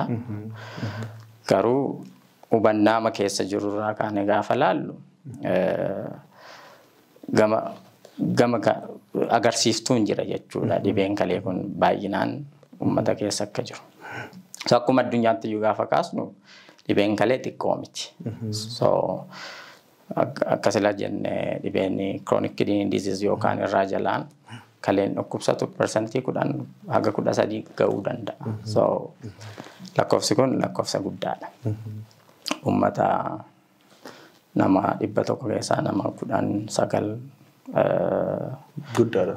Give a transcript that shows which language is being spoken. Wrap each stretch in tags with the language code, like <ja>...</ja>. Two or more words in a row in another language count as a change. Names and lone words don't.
<om>Garuu hubannaama keessa jirurraa kaane gaafa laallu gama agarsiiftuun jira jechuudha. Dhibeen kalee kun baay'inaan uummata keessa akka jiru. So akkuma addunyaatti iyyuu gaafa kaasnu dhibeen kalee xiqqoo miti. So akkasila jenne dhibeen</om> <en>chronic kidney disease</en> <om>yookaan irraa jalaan kaleen dhukkubsatu persentii 10 haga 13 ga'uu danda'a. So lakkoofsi kun lakkoofsa guddaadha. Uummata nama 100 keessaa nama 19 guddaadha.</om>